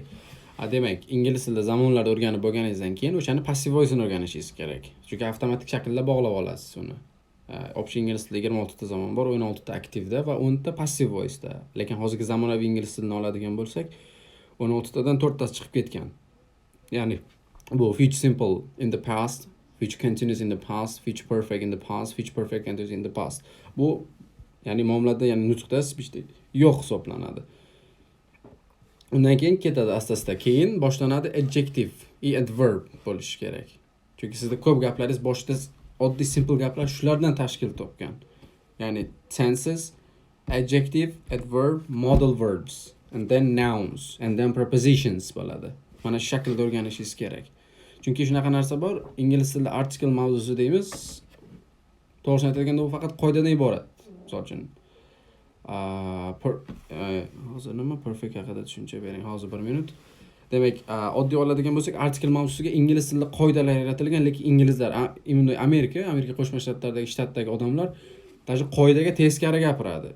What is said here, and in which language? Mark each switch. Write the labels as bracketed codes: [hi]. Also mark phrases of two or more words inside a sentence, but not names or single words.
[uz] Demak, ingliz tilida zamonlarni o'rganib bo'lganingizdan keyin o'shani [en] passive voice'ini [uz] o'rganishingiz kerak. Chunki avtomatik shaklda bog'lab olasiz uni. Общий ingliz tilida 26 ta zamon bor, 16 ta aktivda va 10 ta [en] passive voice'da. [uz] Lekin hozirgi zamonaviy ingliz tilini oladigan bo'lsak, 16 tadan 4 tasi chiqib ketgan. [en] Ya'ni bu future simple in the past, future continuous in the past, future perfect in the past, future perfect continuous in the past. [uz] Bu ya'ni muomilada, ya'ni nutqda yo'q hisoblanadi. Undan keyin ketadi asta-asta. Keyin boshlanadi [en] adjective, adverb [uz] bo'lishi kerak. Chunki sizda ko'p gaplaringiz boshida oddiy simple gaplar shulardan tashkil topgan. [en] Ya'ni tenses, adjective, adverb, modal verbs, and then nouns, and then prepositions bo'ladi. [uz] Mana shu shaklda o'rganishingiz kerak. Chunki shunaqa narsa bor, ingliz tilida article mavzusi deymiz. To'g'risini aytganda u faqat qoidadan iborat. Misol uchun hozir nima perfect haqida tushuncha bering. Hozir 1 minut. Demak, oddiy oladigan bo'lsak, article mavzusiga ingliz tilida qoidalar yaratilgan, lekin inglizlar, Amerika Qo'shma Shtatlaridagi shtatdagi odamlar даже qoidaga teskari gapiradi.